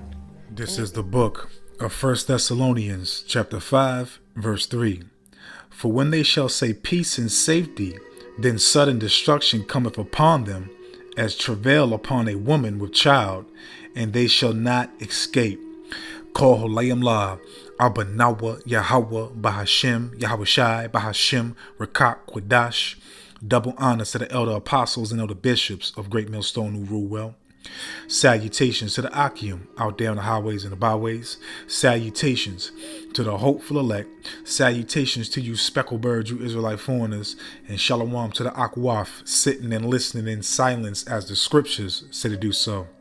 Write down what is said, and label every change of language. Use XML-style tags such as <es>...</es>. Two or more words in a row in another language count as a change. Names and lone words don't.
<en>This is the book of 1 Thessalonians chapter 5, verse 3. For when they shall say peace and safety, then sudden destruction cometh upon them, as travail upon a woman with child, and they shall not escape. Kol Holayim La, Abanawa, Yahweh, Bahashem, Yahweh Bahashem, Rakak, Quadash. Double honors to the elder apostles and elder bishops of Great Millstone who rule well. Salutations to the Akim out there on the highways and the byways. Salutations to the hopeful elect. Salutations to you speckled birds, you Israelite foreigners. And shalom to the Akwaf sitting and listening in silence as the scriptures say to do so.</en>